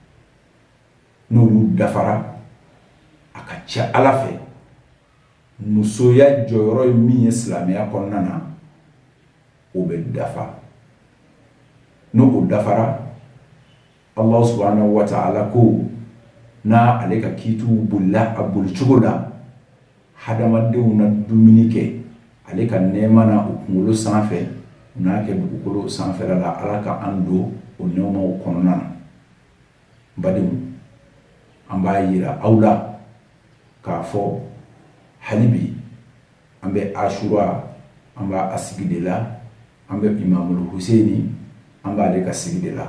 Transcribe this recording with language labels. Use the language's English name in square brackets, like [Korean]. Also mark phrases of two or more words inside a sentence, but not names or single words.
[Bambara] N'olu dafara, a ka ca Ala fɛ musoya jɔyɔrɔ ye min ye silamɛya kɔnɔna na o bɛ dafa. N'o o dafara, [Arabic] الله سبحانه وتعالى [Bambara] ko n'a ale ka kiituw bolila a bolicogo la, hadamadenw na dumuni kɛ ale ka nɛɛma na o kunkolo sanfɛ u n'a kɛ dugukolo sanfɛla la, Ala ka an don o nɛɛmaw kɔnɔna na. Badenw, an b'a yira aw la k'a fɔ hali bi an bɛ Ashura, an b'a sigi de la, an bɛ Imamul Huseini an b'ale ka sigi de la.